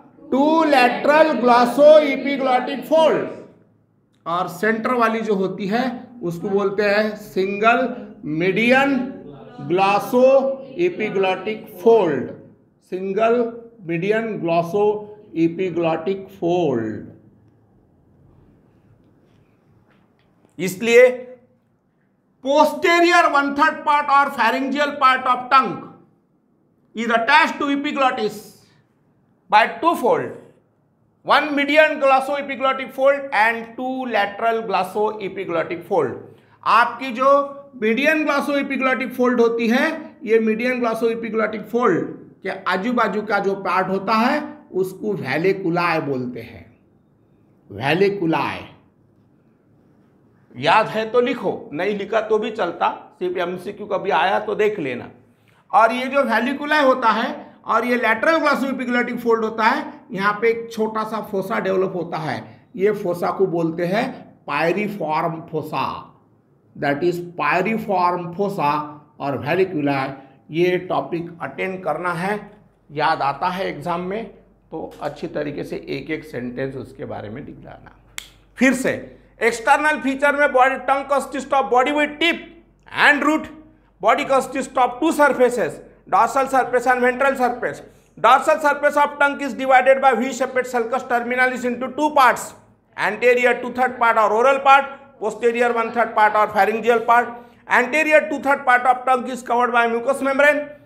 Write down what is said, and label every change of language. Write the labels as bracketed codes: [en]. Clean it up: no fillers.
[en] Two lateral glossoepiglottic fold. [hi] और centre वाली जो होती है उसको बोलते हैं [en] Single median glossoepiglottic fold. Single median glossoepiglottic fold. इसलिए posterior 1/3 part और pharyngeal part of tongue is attached to epiglottis by 2 fold, 1 median glossoepiglottic fold and 2 lateral glossoepiglottic fold। [hi] आपकी जो मीडियन ग्लॉसोएपिग्लॉटिक फोल्ड होती है, ये मीडियन ग्लॉसोएपिग्लॉटिक फोल्ड के आजू बाजू का जो पार्ट होता है उसको वैलिकुलाय बोलते हैं। वैलिकुलाय याद है तो लिखो, नहीं लिखा तो भी चलता, सिर्फ एमसीक्यू कभी आया तो देख लेना। और ये जो वैलिकुलाय होता है और ये लैटरल ग्लॉसोएपिग्लॉटिक फोल्ड होता है, यहाँ पे एक छोटा सा फोसा डेवलप होता है। ये फोसा को बोलते हैं पायरिफॉर्म फोसा, [en] that is piriform fossa [hi] और वैलिकुलाय। ये टॉपिक अटेंड करना है, याद आता है एग्जाम में, तो अच्छी तरीके से एक एक सेंटेंस उसके बारे में लिख लाना। फिर से [en] External feature में body tongue consist of body with tip and root. Body consist of 2 surfaces, dorsal surface and ventral surface. Dorsal surface of tongue is divided by V-shaped sulcus terminalis into 2 parts, anterior 2/3 part or oral part, posterior 1/3 part or pharyngeal part. Anterior 2/3 part of tongue is covered by mucous membrane.